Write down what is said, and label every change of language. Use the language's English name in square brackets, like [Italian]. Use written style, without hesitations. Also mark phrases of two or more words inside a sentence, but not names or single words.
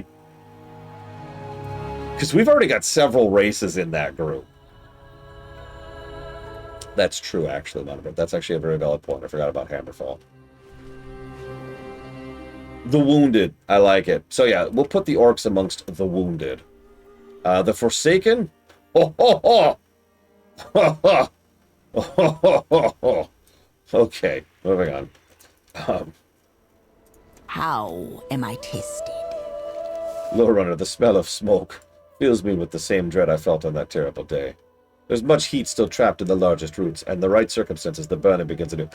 [English] Because we've already got several races in that group. That's true, actually, Monobred. That's actually a very valid point. I forgot about Hammerfall. The Wounded. I like it. So yeah, we'll put the Orcs amongst the Wounded. The Forsaken? Oh, ho, ho. Ho, ho. Oh, ho, ho, ho. Okay, moving on. How am I tested? Lowrunner, the smell of smoke fills me with the same dread I felt on that terrible day. There's much heat still trapped in the largest roots, and the right circumstances, the burning begins anew.